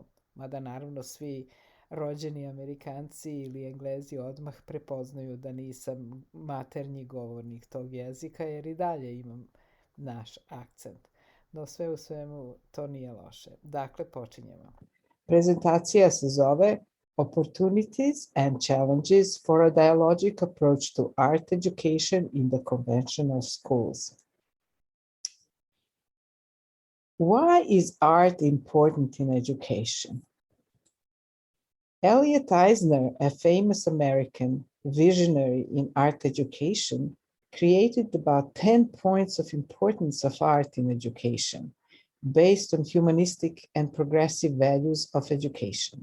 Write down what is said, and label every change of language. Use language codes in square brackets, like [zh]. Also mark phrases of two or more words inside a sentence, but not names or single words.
[sr] Mada naravno svi rođeni Amerikanci ili Englezi odmah prepoznaju da nisam maternji govornik tog jezika, jer i dalje imam naš akcent. No sve u svemu to nije loše. Dakle, počinjemo. Prezentacija se zove Opportunities and Challenges for a Dialogic Approach to Art Education in the Conventional Schools. [en] Why is art important in education? Elliot Eisner, a famous American visionary in art education, created about 10 points of importance of art in education, based on humanistic and progressive values of education.